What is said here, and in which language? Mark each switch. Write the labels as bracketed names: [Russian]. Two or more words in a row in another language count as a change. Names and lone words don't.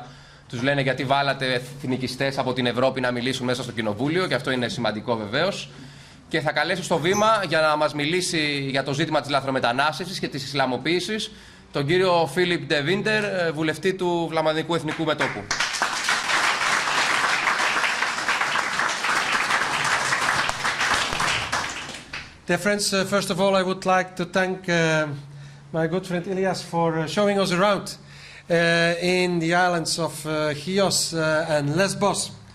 [Greek] Τους λένε γιατί βάλατε εθνικιστές από την Ευρώπη να μιλήσουν μέσα στο Κοινοβούλιο, και αυτό είναι σημαντικό βεβαίως. Και θα καλέσω στο βήμα για να μας μιλήσει για το ζήτημα της λαθρομετανάστευσης και της Ισλαμοποίησης τον κύριο Φίλιπ Ντε Βίντερ, βουλευτή του Φλαμανδικού Εθνικού Μετώπου. [English] Dear friends, first of all, I would like to thank my good friend Ilias for showing us around in the islands of Chios and Lesbos.